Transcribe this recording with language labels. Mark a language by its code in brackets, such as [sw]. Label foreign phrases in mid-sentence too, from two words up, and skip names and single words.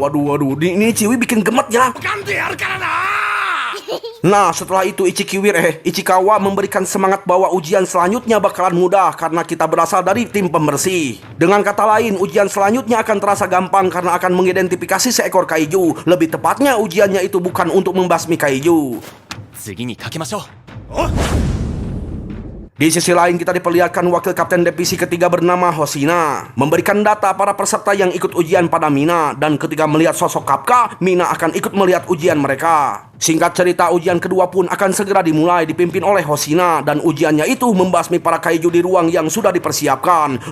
[id] Waduh, ini Ciwi bikin gemet ya. Nah, setelah itu Ichikawa memberikan semangat bahwa ujian selanjutnya bakalan mudah karena kita berasal dari tim pembersih. Dengan kata lain, ujian selanjutnya akan terasa gampang karena akan mengidentifikasi seekor kaiju. Lebih tepatnya, ujiannya itu bukan untuk membasmi kaiju. [ja] 次にかけましょう。 [id] Di sisi lain kita diperlihatkan wakil kapten divisi ketiga bernama Hoshina memberikan data para peserta yang ikut ujian pada Mina, dan ketika melihat sosok Kafka, Mina akan ikut melihat ujian mereka. Singkat cerita, ujian kedua pun akan segera dimulai dipimpin oleh Hoshina, dan ujiannya itu membasmi para kaiju di ruang yang sudah dipersiapkan.